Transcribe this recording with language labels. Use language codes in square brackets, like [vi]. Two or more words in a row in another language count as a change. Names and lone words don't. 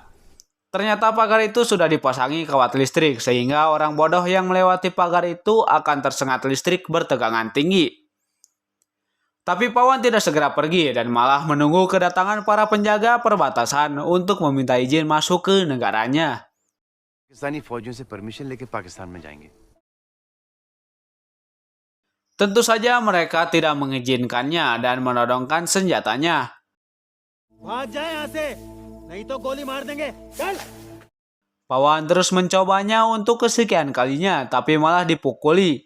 [id] Ternyata pagar itu sudah dipasangi kawat listrik, sehingga orang bodoh yang melewati pagar itu akan tersengat listrik bertegangan tinggi. Tapi Pawan tidak segera pergi dan malah menunggu kedatangan para penjaga perbatasan untuk meminta izin masuk ke negaranya. [hi] पाकिस्तानी फौजियों से परमिशन लेके पाकिस्तान में जाएंगे। [id] Tentu saja mereka tidak mengizinkannya dan menodongkan senjatanya. Pawan terus mencobanya untuk kesekian kalinya, tapi malah dipukuli.